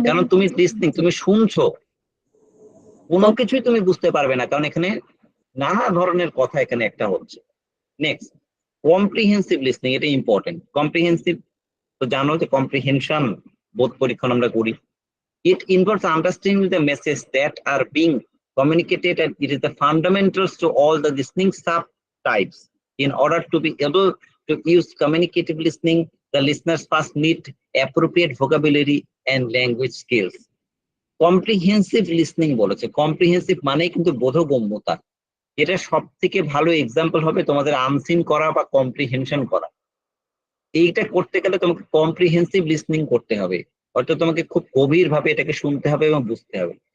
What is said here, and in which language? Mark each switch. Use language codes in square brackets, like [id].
[bn] কারণ তুমি লিসনিং, তুমি শুনছো, কোনো কিছুই তুমি বুঝতে পারবে না, কারণ এখানে নানা ধরনের কথা এখানে একটা হচ্ছে। নেক্সট, কম্প্রিহেন্সিভ লিসনিং, এটা ইম্পর্টেন্ট। কম্প্রিহেন্সিভ তো জানো যে কম্প্রিহেনশন বোধ পরীক্ষণ আমরা করি। [en] It involves understanding the message that are being communicated, and it is the fundamentals to all the listening subtypes. In order to be able to use communicative listening, the listeners first need appropriate vocabulary and language skills. [bn] Comprehensive listening বলেছে, comprehensive মানে কিন্তু বোধগম্যতা। এটা সব থেকে ভালো example হবে তোমাদের unseen করা বা কম্প্রিহেনশন করা। এইটা করতে গেলে তোমাকে কম্প্রিহেন্সিভ লিসনিং করতে হবে, হয়তো তোমাকে খুব গভীর ভাবে এটাকে শুনতে হবে এবং বুঝতে হবে।